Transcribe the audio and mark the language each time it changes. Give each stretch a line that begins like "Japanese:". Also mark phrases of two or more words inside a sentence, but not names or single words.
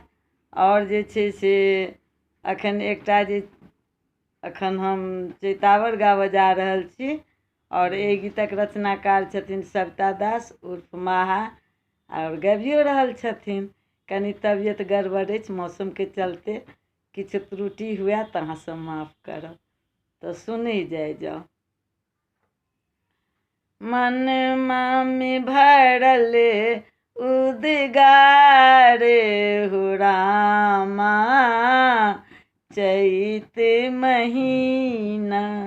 Maithili: और जे छै से अखन एकटा जे अखन हम चैतावर गाबऽ जा रहल छी और एहि गीतक रचनाकार छथिन सविता दास उर्फ माहा और गाबियो रहल छथिन। कनि तबियत गड़बड़ अछि मौसम के चलते, किछु त्रुटि हुए तऽ अहाँ सब माफ करब। तो सुनी जाओ। मनमा में भरल उद्गार हो रामा, चैत महीना।